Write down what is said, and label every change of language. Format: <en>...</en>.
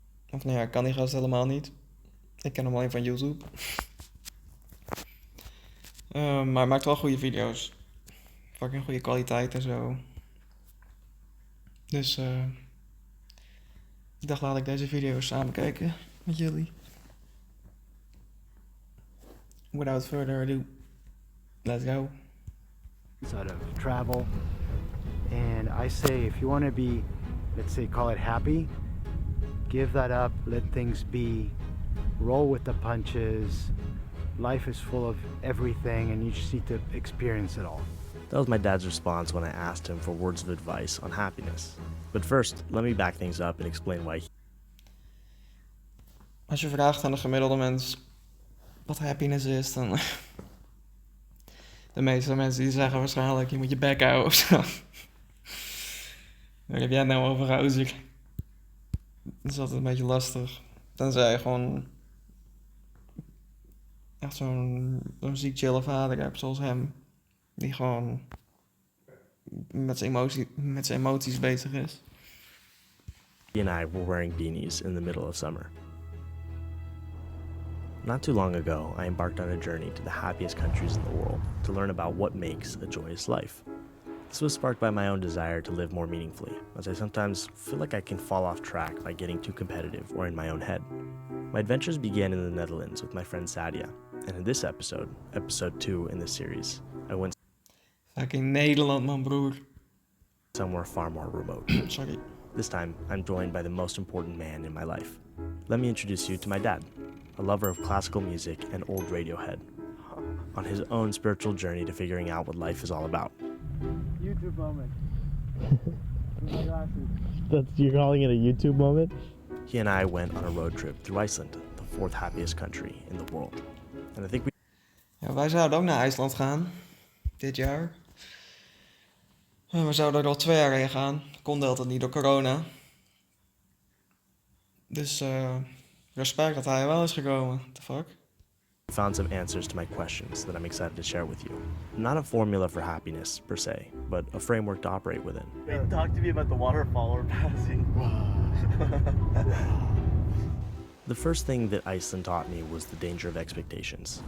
<nl>Of nou ja, ik kan die gast helemaal niet. Ik ken hem alleen van YouTube. Maar hij maakt wel goede video's. Fucking goede kwaliteit en zo. Dus ik dacht, laat ik deze video samen kijken met jullie.</nl> <en>Without further ado, let's go. Out of travel, and I say if you want to be, let's say, call it happy, give that up, let things be, roll with the punches. Life is full of everything and you just need to experience it all. That was my dad's response when I asked him for words of advice on happiness. But first, let me back things up and explain why.</en> <nl>Als je vraagt aan de gemiddelde mens wat happiness is, dan... De meeste mensen die zeggen waarschijnlijk, je moet je bek houden of zo. Waar heb jij het nou over, gozer? Dat is altijd een beetje lastig. Tenzij je gewoon... echt zo'n ziek chille vader hebt zoals hem. Die gewoon met zijn emoties bezig is.</nl> <en>He and I were wearing beanies in the middle of summer. Not too long ago, I embarked on a journey to the happiest countries in the world to learn about what makes a joyous life. This was sparked by my own desire to live more meaningfully, as I sometimes feel like I can fall off track by getting too competitive or in my own head. My adventures began in the Netherlands with my friend Sadia, and in this episode, episode 2 in this series, I went</en> <nl>Fucking Nederland, man, broer.</nl> <en>somewhere far more remote. Sorry. This time, I'm joined by the most important man in my life. Let me introduce you to my dad, a lover of classical music and old Radiohead, on his own spiritual journey to figuring out what life is all about. YouTube moment. My glasses. You're calling it a YouTube moment? He and I went on a road trip through Iceland, the 4th happiest country in the world. And I think we...</en> <nl>Ja, wij zouden ook naar IJsland gaan. Dit jaar. We zouden er al 2 jaar heen gaan. Kon altijd niet door corona. Dus respect dat hij wel is gekomen.</nl> <en>What the fuck? found some answers to my questions that I'm excited to share with you. Not a formula for happiness, per se, but a framework to operate within. Hey, talk to me about the waterfall we're passing. The first thing that Iceland taught me was the danger of expectations.</en>